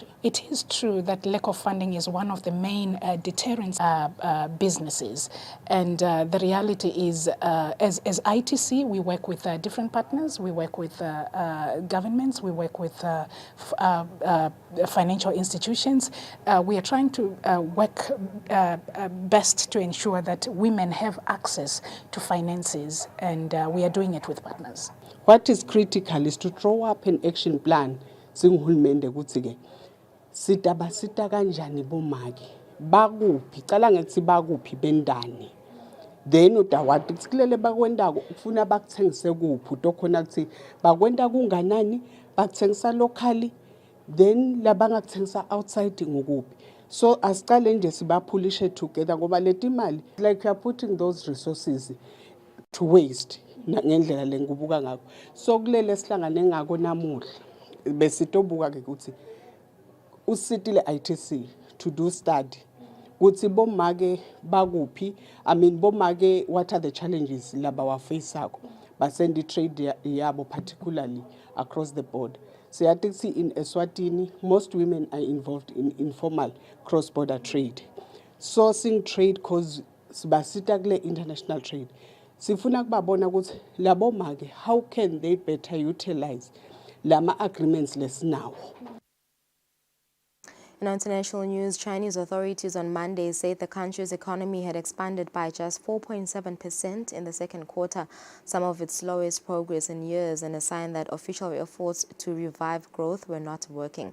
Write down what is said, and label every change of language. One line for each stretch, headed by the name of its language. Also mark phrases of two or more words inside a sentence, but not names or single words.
English: It is true that lack of funding is one of the main deterrents businesses, and the reality is, as ITC, we work with different partners, we work with governments, we work with financial institutions. We are trying to work best to ensure that women have access to finances, and we are doing it with partners. What is critical is to draw up an action plan.
Swati: Singuhulumende kuthi ke sitabasita kanjani bomake bakuphi cala ngithi bakuphi bendani, then udawati kusilele bakwendako ufuna bakuthengise kuphi utokhona kuthi bakwenda kunganani bakuthengisa locally, then labangakuthengisa outside ngokuphi. So asicale nje sibaphulishe together ngoba leti imali,
English: like you are putting those resources to waste
Swati: ngendlela lengubuka ngakho. So kulele sihlangane ngako namuhla besitobuka ke ukuthi usitile ITC
English: to do study
Swati: ukuthi bomake bakuphi,
English: I mean bomake what are the challenges
Swati: laba wa face akho basendi trade yabo
English: particularly across the board. So I think in Eswatini most women are involved in informal cross-border trade, sourcing trade cause
Swati: sibasita kule
English: international trade.
Swati: Sifuna kubabona ukuthi labo make
English: how can they better utilize
Swati: lama agreements lesinawo.
English: In international news, Chinese authorities on Monday said the country's economy had expanded by just 4.7% in the second quarter, some of its slowest progress in years, and a sign that official efforts to revive growth were not working.